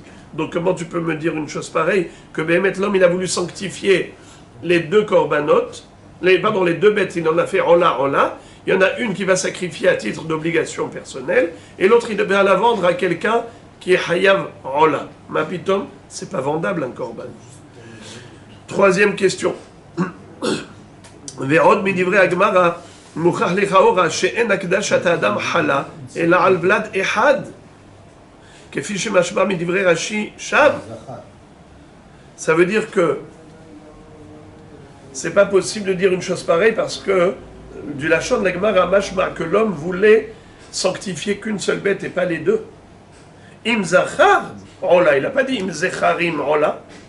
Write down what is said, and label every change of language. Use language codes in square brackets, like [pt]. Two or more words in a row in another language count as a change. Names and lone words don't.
[fr] Donc comment tu peux me dire une chose pareille, que Béhémet l'homme il a voulu sanctifier les deux korbanot, les deux bêtes, il en a fait Ola, il y en a une qui va sacrifier à titre d'obligation personnelle et l'autre il va la vendre à quelqu'un qui est [he] חייב עולה. מה פתאום, [fr] c'est pas vendable un korban. Troisième question. [he] ועוד מדברי הגמרא מוכח לכאורה שאין הקדשת האדם חלה, אלא על בלד אחד. כפי שמשמע מדברי רש״י שם. [fr] Ça veut dire que c'est pas possible de dire une chose pareille parce que du Lachon de la Gemara mashma que l'homme voulait sanctifier qu'une seule bête et pas les deux. [he] אם זכר עולה, [fr] il n'a pas dit [he] אם זכרים עולה.